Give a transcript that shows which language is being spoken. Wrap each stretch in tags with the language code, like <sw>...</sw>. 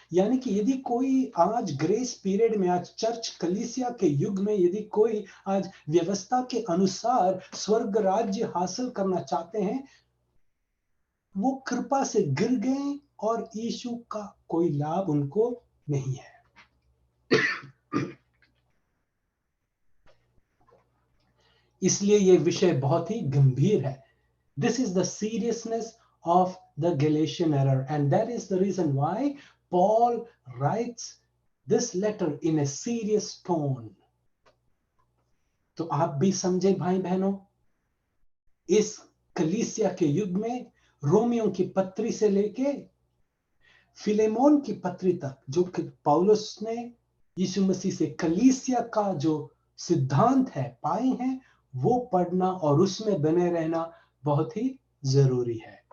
<hi>यानी कि यदि कोई आज ग्रेस पीरियड में, आज चर्च कलीसिया के युग में यदि कोई आज व्यवस्था के अनुसार स्वर्ग राज्य हासिल करना चाहते हैं, वो कृपा से गिर गए और यीशु का कोई लाभ उनको नहीं है। इसलिए ये विषय बहुत ही गंभीर है।</hi> <en>This is the seriousness of the Galatian error, and that is the reason why Paul writes this letter in a serious tone.</en> <hi>तो आप भी समझे भाई बहनों, इस कलीसिया के युग में रोमियों की पत्री से लेके फिलेमोन की पत्री तक, जो कि पौलुस ने यीशु मसीह से कलीसिया का जो सिद्धांत है पाए हैं, वो पढ़ना और उसमें बने रहना बहुत ही जरूरी है।</hi>